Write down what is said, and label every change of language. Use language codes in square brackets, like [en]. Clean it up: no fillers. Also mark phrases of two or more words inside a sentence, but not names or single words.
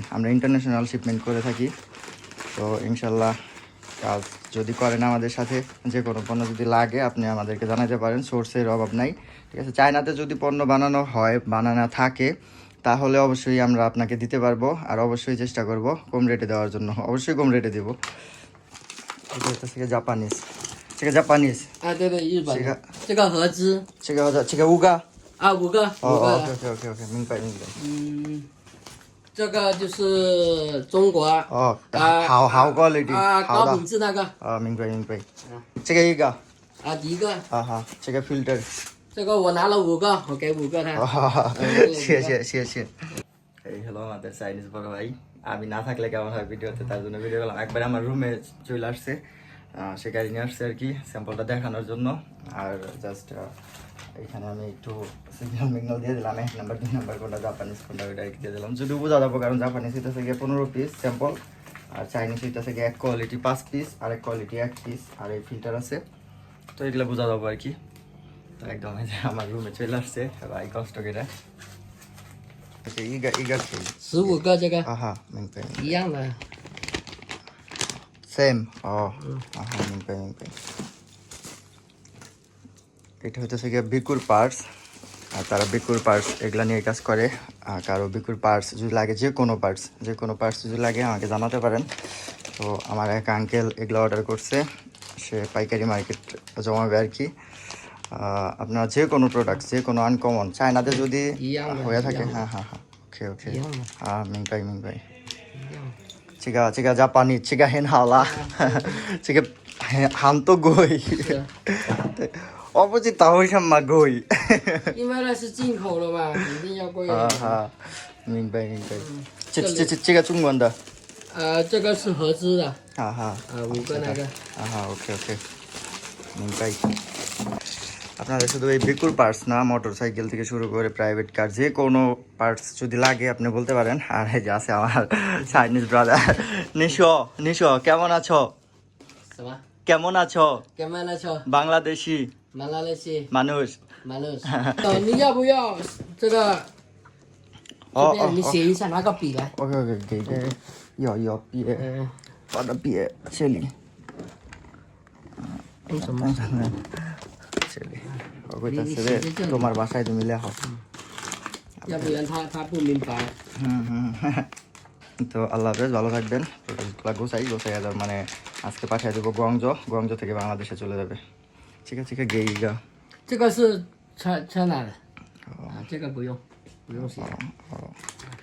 [bn] আমরা [en] international shipment [bn] করে থাকি। তো ইনশাল্লাহ কাজ যদি করেন আমাদের সাথে, যে কোনো পণ্য যদি লাগে আপনি আমাদেরকে জানাতে পারেন। সোর্সের অভাব নাই, ঠিক আছে। চায়নাতে যদি পণ্য বানানো থাকে তাহলে অবশ্যই আমরা আপনাকে দিতে পারবো। আর অবশ্যই চেষ্টা করব কম রেটে দেওয়ার জন্য, অবশ্যই কম রেটে দেবো। এটা হচ্ছে জাপানিজ, জাপানিজ। [zh] 对对，日本的。这个合资这个五个五个哦的。 OK，明白。这个就是中国好 quality 好的高品质那个明白。这个一个第一个好，这个 filter 这个我拿了5个，我给5个他。 [bn] 谢谢 এই হলো আমাদের চাইনিজ বড় ভাই। আমি না থাকলে কেমন হয় ভিডিওতে, তার জন্য ভিডিও করলাম। একবার আমার রুমে চলে আসছে, সে গাড়ি নিয়ে আসছে আর কি স্যাম্পলটা দেখানোর জন্য। আর জাস্ট এখানে আমি একটু সিগন্যাল দিয়ে দিলাম, 1 নাম্বার 2 নাম্বার কোনটা জাপানিজ কোনটা ওইটা দিয়ে দিলাম, যদি বোঝা যাবো। কারণ জাপানিজ হইতেছে গিয়ে 15 [en] piece sample, [bn] আর চাইনিজ হইতেছে গিয়ে 1 কোয়ালিটি 5 পিস, আর 1 কোয়ালিটি 1 পিস, আর এই ফিল্টার আছে। তো এগুলো বোঝা যাবো আর কি। তো একদম আমার রুমে চলে আসছে ভাই, কষ্ট করে। [zh] 一个可以 15个这个明白一样的。 [bn] সেম明白。এটা হচ্ছে গিয়ে বিকুর পার্টস। আর তারা বিকুর পার্টস এগুলা নিয়ে কাজ করে। কারো বিকুর পার্টস যদি লাগে, যে কোনো পার্টস যদি লাগে আমাকে জানাতে পারেন। তো আমার এক আঙ্কেল এগুলো অর্ডার করছে, সে পাইকারি মার্কেট জমাবে আর কি। আপনারা যে কোনো প্রোডাক্ট, যে কোনো আনকমন চায়নাতে যদি হয়ে থাকে, হ্যাঁ ওকে 明白。 [zh] 这个Japanese，这个很好啦，这个很多贵，我不知道为什么贵。因为那是进口的嘛，肯定要贵。明白。这个中文的。这个是合资的。5个那个。 [bn] OK，明白。আপনাদের শুধু এই বিকুর পার্টস না, [en] motor cycle [bn] থেকে শুরু করে [en] private car, [bn] যে কোনো পার্টস যদি লাগে আপনি বলতে পারেন। আর এই যে আছে আমার [en] Chinese brother [bn] নিশো, কেমন আছো? কেমন আছো? বাংলাদেশি মানুষ। [zh] 你要不要这个？你写一下，拿个笔来。 OK，给个要笔，把它笔这里。为什么？ [bn] তোমার বাসায় তুমি লেখো। [zh] 要不然他不明白。 [bn] তো আল্লাহ হাফেজ, ভালো থাকবেন। গোছাই মানে আজকে পাঠিয়ে দেবো গংজো থেকে বাংলাদেশে চলে যাবে। ঠিক আছে গেইগা। [zh] 这个是车哪的？这个不用写。